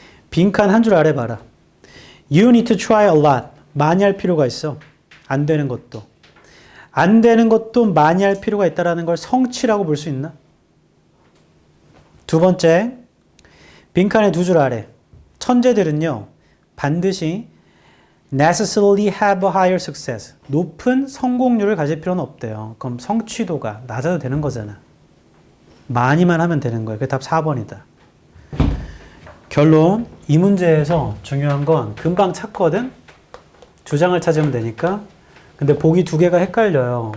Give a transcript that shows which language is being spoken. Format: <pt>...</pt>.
<ko>빈칸 한 줄 아래 봐라.</ko> <en>You need to try a lot.</en> <ko>많이 할 필요가 있어. 안 되는 것도. 안 되는 것도 많이 할 필요가 있다는 걸 성취라고 볼 수 있나? 두 번째, 빈칸의 두 줄 아래. 천재들은요, 반드시</ko> <en>necessarily have a higher success.</en> <ko>높은 성공률을 가질 필요는 없대요. 그럼 성취도가 낮아도 되는 거잖아. 많이만 하면 되는 거예요. 그게 답 4번이다. 결론, 이 문제에서 중요한 건 금방 찾거든? 주장을 찾으면 되니까. 근데 보기 두 개가 헷갈려요.</ko>